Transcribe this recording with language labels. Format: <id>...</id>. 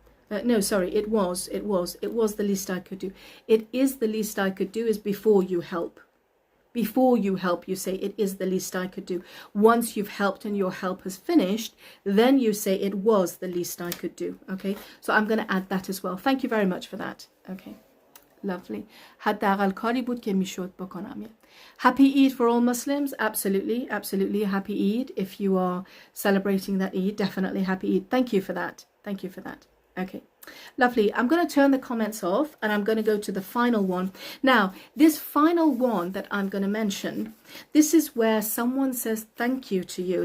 <en>No, sorry, it was the least I could do. It is the least I could do is before you help. Before you help, you say it is the least I could do. Once you've helped and your help has finished, then you say it was the least I could do. Okay, so I'm going to add that as well. Thank you very much for that. Okay. Lovely.</en> <fa>حداقل کاری بود که میشد بکنم.</fa> <en>Happy Eid for all Muslims. Absolutely. Happy Eid. If you are celebrating that Eid, definitely happy Eid. Thank you for that. Okay. Lovely. I'm going to turn the comments off and I'm going to go to the final one. Now, this final one that I'm going to mention, this is where someone says thank you to you.</en>